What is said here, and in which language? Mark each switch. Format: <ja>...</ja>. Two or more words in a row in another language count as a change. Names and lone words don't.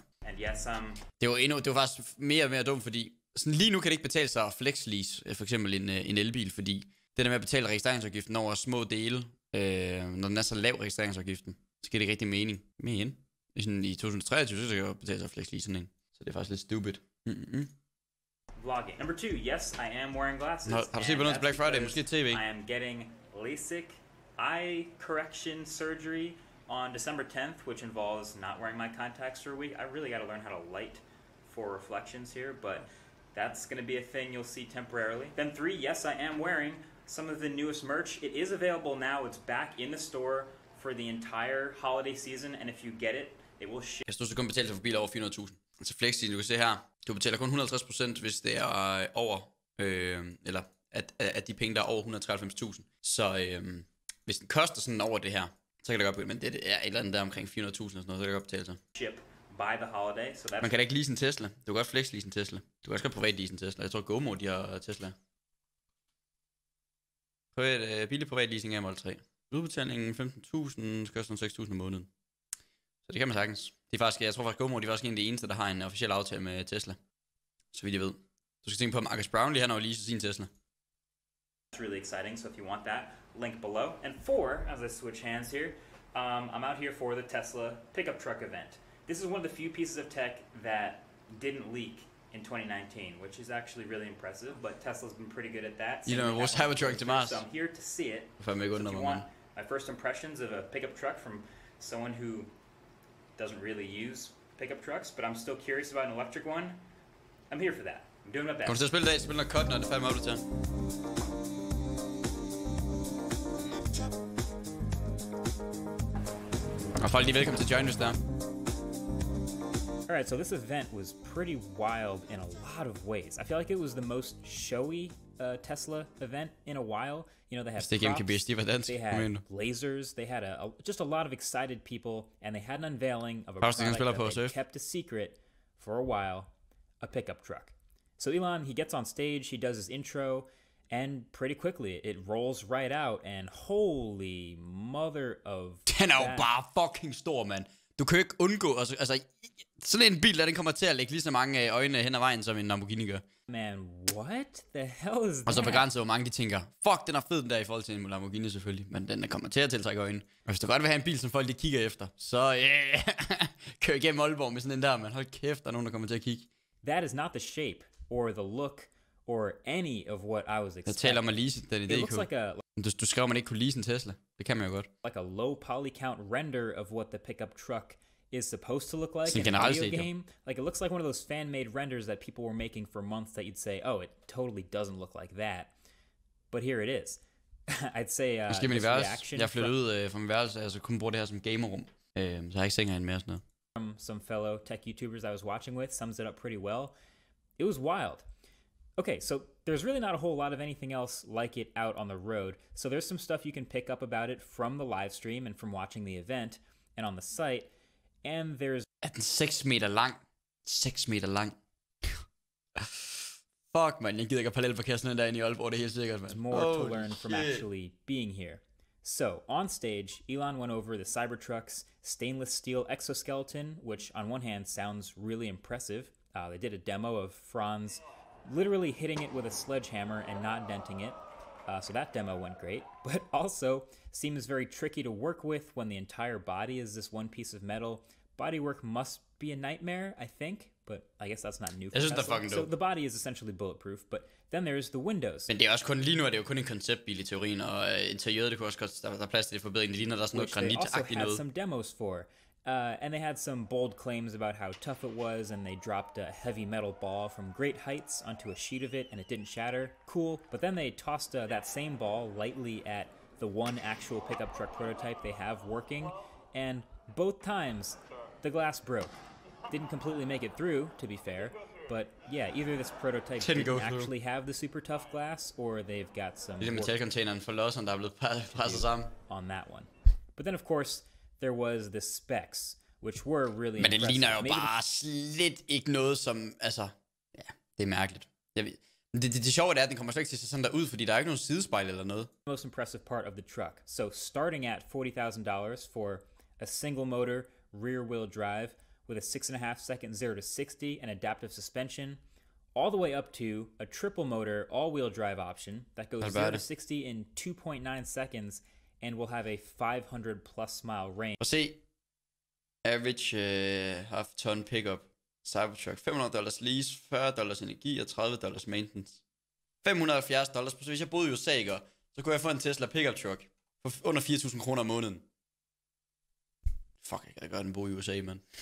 <da>Det var faktisk mere og mere dumt, fordi sådan lige nu kan det ikke betale sig at flexlease for eksempel en elbil, fordi det der med at betale registreringsafgiften over små dele, når den er så lav registreringsafgiften, så giver det ikke rigtig mening. Men i 2023, så kan jeg betale sig at flexlease sådan en. Så det er faktisk lidt stupid.</da> <en>Vlogging. Number two, yes, I am wearing glasses.</en> <da>Har du set på noget til Black Friday? Måske TV?</da> <en>I am getting LASIK eye correction surgery on December 10th, which involves not wearing my contacts for a week. I really got to learn how to light for reflections here, but that's going to be a thing you'll see temporarily. Then three, yes, I am wearing some of the newest merch. It is available now. It's back in the store for the entire holiday season, and if you get it, it will ship.</en> <da>Jeg står så kun betalt for biler over 400.000. Altså flexi, du kan se her, du betaler kun 150%, hvis det er over, eller at de penge, der er over 193.000. Så hvis den koster sådan over det her, så kan det godt begynde, men det er et eller andet der omkring 400.000 og sådan noget, så kan det godt betale sig.</da> <en>Ship by the holiday, so that's...</en> <da>Man kan da ikke lease en Tesla. Du kan godt flex lease en Tesla. Du kan også godt privat lease en Tesla. Jeg tror GoMo, de har Tesla. Billig privat leasing af Model 3. Udbetalingen 15.000, skal koste 6.000 om måneden. Så det kan man sagtens. Det er faktisk, jeg tror faktisk GoMo, de er faktisk en af de eneste, der har en officiel aftale med Tesla. Så vidt jeg ved. Du skal tænke på, at Marcus Brownlee, han har jo leaset sin Tesla.</da> <en>It's really exciting, so if you want that, link below. And four, as I switch hands here, I'm out here for the Tesla pickup truck event. This is one of the few pieces of tech that didn't leak in 2019, which is actually really impressive, but Tesla's been pretty good at that. You know,</en> <da>vores Cypertruck til Mars.</da> <en>So I'm here to see it. So if you want my first impressions of a pickup truck from someone who doesn't really use pickup trucks, but I'm still curious about an electric one, I'm here for that. I'm doing my best.</en> <da>Kommer du til at spille i dag? Spil noget cut, når det er fandme opdateret. Og folk, de er velkommen til at join, hvis der.</da> <en>Alright, so this event was pretty wild in a lot of ways. I feel like it was the most showy Tesla event in a while. You know, they had props, they had lasers, they had just a lot of excited people, and they had an unveiling of a product that they kept a secret for a while, a pickup truck. So Elon, he gets on stage, he does his intro, and pretty quickly it rolls right out, and holy mother of...</en> <da>Den er jo bare fucking stor, mand. Du kan jo ikke undgå, altså sådan en bil, der den kommer til at lægge lige så mange øjne hen ad vejen, som en Lamborghini gør.</da> <en>Man, what the hell is that?</en> <da>Og så begrænset, hvor mange de tænker, fuck, den er fed den der i forhold til en Lamborghini selvfølgelig, men den kommer til at tiltrække øjne. Og hvis du godt vil have en bil, som folk de kigger efter, så kør igennem Aalborg med sådan en der, men hold kæft, der er nogen, der kommer til at kigge.</da> <en>That is not the shape, or the look, or any of what I was expecting.</en> <da>Jeg taler om at lease den idé.</da> <en>It looks like a...</en> <da>Du skrev, man ikke kunne lease en Tesla. Det kan man jo godt.</da> <en>Like a low poly count render of what the pickup truck is supposed to look like in a video game. Like it looks like one of those fan-made renders that people were making for months that you'd say, oh, it totally doesn't look like that. But here it is. I'd say this reaction</en> <da>jeg flyttede ud fra min værelse, altså kunne bruge det her som gamerrum. Så jeg har ikke seng herinde mere og sådan noget.</da> <en>From some fellow tech YouTubers I was watching with sums it up pretty well. It was wild. Okay, so there's really not a whole lot of anything else like it out on the road. So there's some stuff you can pick up about it from the live stream and from watching the event. And on the site, And there's...</en> <da>Er den 6 meter lang? 6 meter lang.</da> <en>Fuck, man.</en> <da>Jeg gider ikke at parallelparkere sådan en dag i Aalborg, det er helt sikkert, man.</da> <en>There's more to learn from actually being here. So, on stage, Elon went over the Cypertruck's stainless steel exoskeleton, which on one hand sounds really impressive. They did a demo of Franz literally hitting it with a sledgehammer and not denting it. So that demo went great, but also seems very tricky to work with when the entire body is this one piece of metal. Bodywork must be a nightmare, I think, but I guess that's not new for Tesla. So the body is essentially bulletproof, but then there's the windows.</en> <da>Men det er også kun lige nu, er det jo kun en konceptbil i teorien, og interiøret, det kunne også godt, der er plads til det forbedring. Det ligner, der er sådan noget granitagtigt noget.</da> <en>Which they also had some demos for. And they had some bold claims about how tough it was, and they dropped a heavy metal ball from great heights onto a sheet of it, and it didn't shatter. Cool. But then they tossed that same ball lightly at the one actual pickup truck prototype they have working, and both times the glass broke. Didn't completely make it through, to be fair, but yeah, either this prototype didn't actually have the super tough glass, or they've got some</en> <da>metalcontaineren for losseren, der er blevet presset sammen</da> <en>on that one. But then, of course, there was the specs, which were really</en> <da>Men det ligner jo bare slet ikke noget som, altså, ja, det er mærkeligt. Det sjove er, at den kommer slet ikke til at se sådan der ud, fordi der er ikke nogen sidespejl eller noget.</da> <en>Most impressive part of the truck. So starting at $40,000 for a single motor, rear wheel drive, with a 6.5 second 0 to 60 and adaptive suspension, all the way up to a triple motor all-wheel drive option that goes 0 to 60 in 2.9 seconds and will have a 500 plus mile range.</en> <da>Og se,</da> <en>average half-ton pickup Cypertruck, $500 lease, $40</en> <da>energi og</da> <en>$30 maintenance.</en> <da>$570, så hvis jeg boede i USA, så kunne jeg få en Tesla</da> <en>pickup truck</en> <da>for under 4.000 kroner om måneden. Fuck, jeg kan da gøre den bo i USA, man.</da>